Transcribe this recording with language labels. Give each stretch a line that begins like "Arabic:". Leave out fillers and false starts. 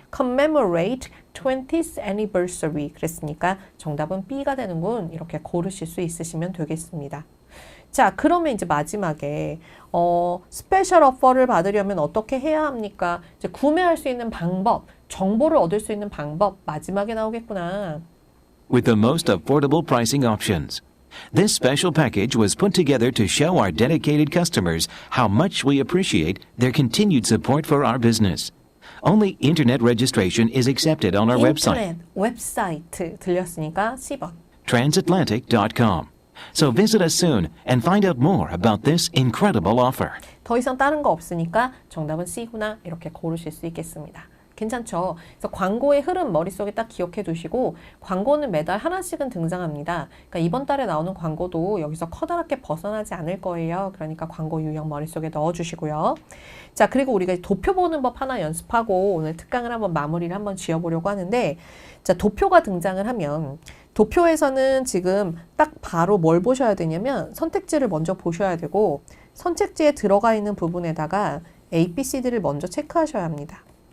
English: commemorate 20th anniversary
Korean: 그랬으니까 정답은 B가 되는군. 이렇게 고르실 수 있으시면 되겠습니다. 자, 그러면 이제 마지막에 스페셜 오퍼를 받으려면 어떻게 해야 합니까? 이제 구매할 수 있는 방법, 정보를 얻을 수 있는 방법 마지막에 나오겠구나.
English: With the most affordable pricing options. This special package was put together to show our dedicated customers how much we appreciate their continued support for our business. Only internet registration is accepted on our website.
Korean: 인터넷, 웹사이트 들렸으니까 C번.
English: Transatlantic.com. So visit us soon and find out more about this incredible offer.
Korean: 더 이상 다른 거 없으니까 정답은 C구나 이렇게 고르실 수 있겠습니다. 괜찮죠? 그래서 광고의 흐름 머릿속에 딱 기억해 두시고 광고는 매달 하나씩은 등장합니다. 그러니까 이번 달에 나오는 광고도 여기서 커다랗게 벗어나지 않을 거예요. 그러니까 광고 유형 머릿속에 넣어주시고요. 자, 그리고 우리가 도표 보는 법 하나 연습하고 오늘 특강을 한번 마무리를 한번 지어보려고 하는데 자, 도표가 등장을 하면 도표에서는 지금 딱 바로 뭘 보셔야 되냐면 선택지를 먼저 보셔야 되고 선택지에 들어가 있는 부분에다가 A, B, C, D를 먼저 체크하셔야 합니다.